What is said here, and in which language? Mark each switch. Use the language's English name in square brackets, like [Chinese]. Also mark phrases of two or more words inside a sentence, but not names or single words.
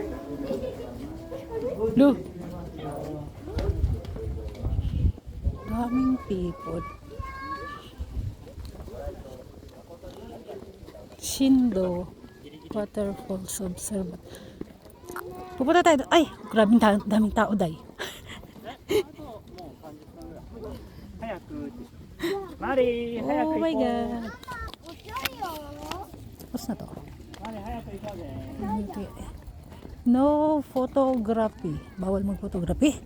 [Filipino] Look. Daming people. Shindo Waterfalls Observatory. Pupunta tayo. Ay, daming tao, day. [Japanese] マリー、早く [English] Oh [Japanese] 行こう。 [English] my god. [Filipino] Tapos na to. [Japanese] マリー、早く行こうぜ。 [English] No photography. [Filipino] Bawal mag-photography.